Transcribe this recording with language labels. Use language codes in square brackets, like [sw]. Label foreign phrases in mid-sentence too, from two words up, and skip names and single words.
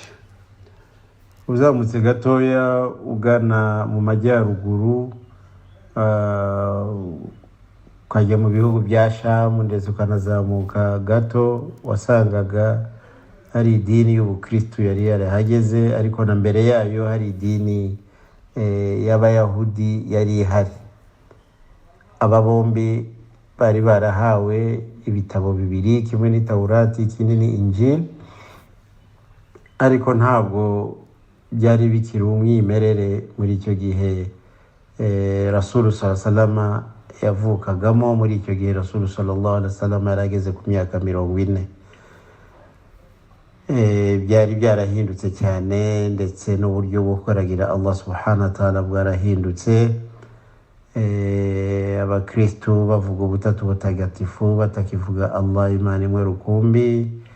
[rw] Uzamutse gatoya ugana mu majyaruguru, ukajya mu bihugu bya Sham, ndetse ukanazamuka gato, wasangaga hari idini y'Ubukristo yari yarahageze, ariko na mbere yayo hari idini y'Abayahudi yari ihari. Aba bombi bari barahawe ibitabo bibiri, kimwe ni Taurati, ikindi ni Injil, ariko ntabwo byari bikiri umwimerere muri icyo gihe Rasul [ar] صلى الله عليه وسلم [rw] yavukagamo. Muri icyo gihe Rasul [ar] صلى الله عليه وسلم [rw] yarageze ku myaka 40. Byari byarahindutse cyane, ndetse n'uburyo bwo kuragira Allah [ar] سبحانه وتعالى [rw] bwarahindutse. Abakristo bavuga ubutatu butagatifu, batakivuga Allah imana imwe rukumbi.